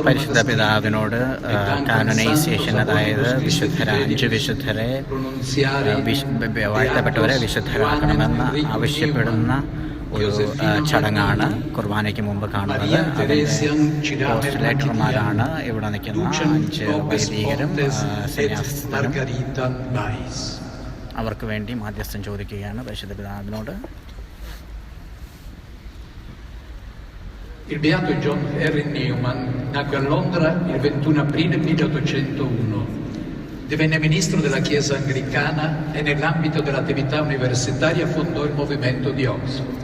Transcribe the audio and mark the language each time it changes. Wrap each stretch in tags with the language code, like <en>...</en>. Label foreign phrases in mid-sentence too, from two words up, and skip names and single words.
<ml>പരിശുദ്ധ പിതാവിനോട് കാനനൈസേഷൻ, അതായത് 5 വിശുദ്ധരെ വാഴ്ത്തപ്പെട്ടവരെ വിശുദ്ധരാക്കണമെന്ന് ആവശ്യപ്പെടുന്ന ഒരു ചടങ്ങാണ് കുർബാനയ്ക്ക് മുമ്പ് കാണുന്നത്. പോസ്റ്റ്ലേറ്റർമാരാണ് ഇവിടെ നിൽക്കുന്ന 5 വൈദികരും സന്യാസികളും. അവർക്ക് വേണ്ടി മാധ്യസ്ഥം ചോദിക്കുകയാണ് പരിശുദ്ധ പിതാവിനോട്.</ml> <it>Il beato John Henry Newman nacque a Londra il 21 aprile 1801. Divenne ministro della Chiesa anglicana e nell'ambito dell'attività universitaria fondò il movimento di Oxford.</it>